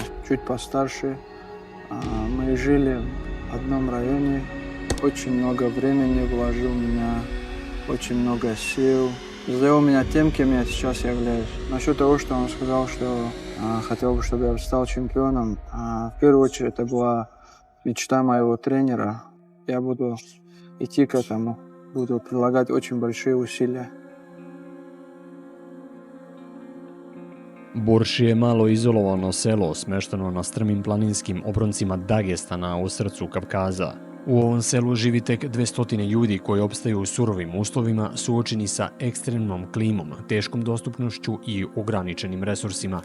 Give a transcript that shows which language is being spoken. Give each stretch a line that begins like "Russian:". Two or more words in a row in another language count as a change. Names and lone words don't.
Russian: Чуть постарше, мы жили в одном районе, очень много времени вложил в меня, очень много сил, сделал меня тем, кем я сейчас являюсь. Насчет того, что он сказал, что хотел бы, чтобы я стал чемпионом, в первую очередь это была мечта моего тренера. Я буду идти к этому, буду прилагать очень большие усилия.
Serbian: Burši je malo izolovano selo smešteno na strmim planinskim obroncima Dagestana u srcu Kavkaza. U ovom selu živi tek 200 ljudi koji opstaju u surovim uslovima suočeni sa ekstremnom klimom, teškom dostupnošću i ograničenim resursima.